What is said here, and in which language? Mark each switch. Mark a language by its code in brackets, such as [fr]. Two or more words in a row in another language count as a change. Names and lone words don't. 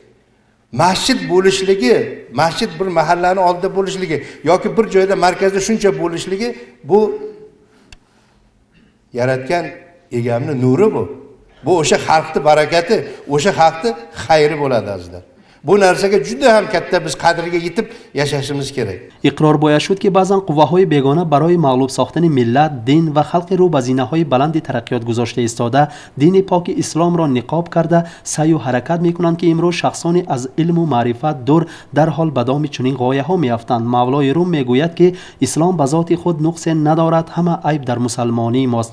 [uz] Masjid bo'lishligi, masjid bir mahallani oldida bo'lishligi yoki bir joyda markazda shuncha bo'lishligi, bu yaratgan egamning nuri bu. Bu o'sha xalqning barakati, o'sha xalqning xayri bo'ladi azizlar. bu narsaga juda ham katta biz qadriga yetib yashashimiz kerak. [tg] اقرار باید شد که بعضا قواهای بیگانه برای مغلوب ساختن ملت، دین و خلق رو به زینه‌های بلند ترقیات گذاشته ایستاده، دین پاک اسلام را نقاب کرده سعی و حرکت میکنند که امروز شخصانی از علم و معرفت دور در حال به دام چنین غایه‌ها میافتند. مولای روم میگوید که اسلام به ذات خود نقص ندارد، همه عیب در مسلمانی ماست.